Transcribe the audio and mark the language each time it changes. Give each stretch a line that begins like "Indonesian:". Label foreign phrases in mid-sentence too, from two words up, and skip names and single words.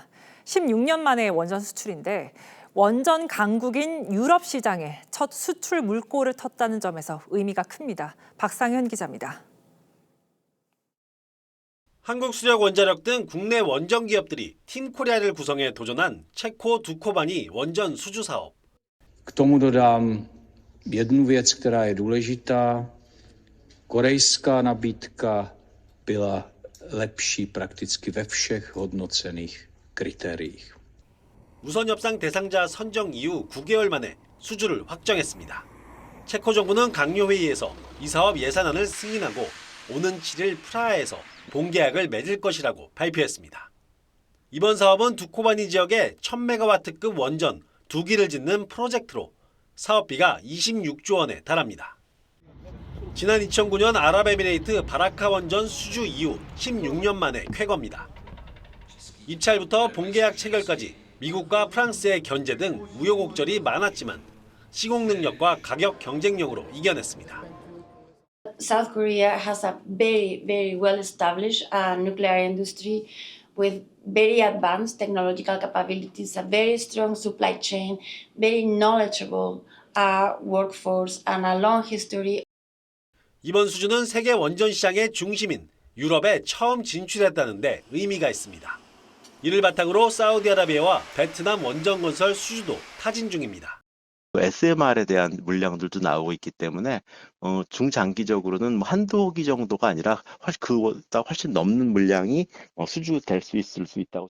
Korean: 16년 만에 원전 수출인데 원전 강국인 유럽 시장에 첫 수출 물꼬를 텄다는 점에서 의미가 큽니다. 박상현 기자입니다. 한국수력원자력 등 국내 원전 기업들이 팀코리아를 구성해 도전한 체코 두코바니 원전 수주 사업.
Czech: K tomu dodám jednu věc, která je důležitá. Korejská nabídka byla lepší prakticky ve všech hodnocených kritériích.
Korean: 우선 협상 대상자 선정 이후 9개월 만에 수주를 확정했습니다. 체코 정부는 강요회의에서 이 사업 예산안을 승인하고 오는 7일 프라하에서 본계약을 맺을 것이라고 발표했습니다. 이번 사업은 두코바니 지역에 1000메가와트급 원전 2기를 짓는 프로젝트로 사업비가 26조 원에 달합니다. 지난 2009년 아랍에미레이트 바라카 원전 수주 이후 16년 만에 쾌거입니다. 입찰부터 본계약 체결까지 미국과 프랑스의 견제 등 우여곡절이 많았지만 시공 능력과 가격 경쟁력으로 이겨냈습니다.
English: South Korea has a very, very well-established nuclear industry with very advanced technological capabilities, a very strong supply chain, very knowledgeable workforce, and a long history.
Korean: 이번 수주는 세계 원전 시장의 중심인 유럽에 처음 진출했다는 데 의미가 있습니다. 이를 바탕으로 사우디아라비아와 베트남 원전 건설 수주도 타진 중입니다. SMR에 대한 물량들도 나오고 있기 때문에 중장기적으로는 한두 호기 정도가 아니라 그보다 훨씬 넘는 물량이 수주될 수 있을 수 있다고.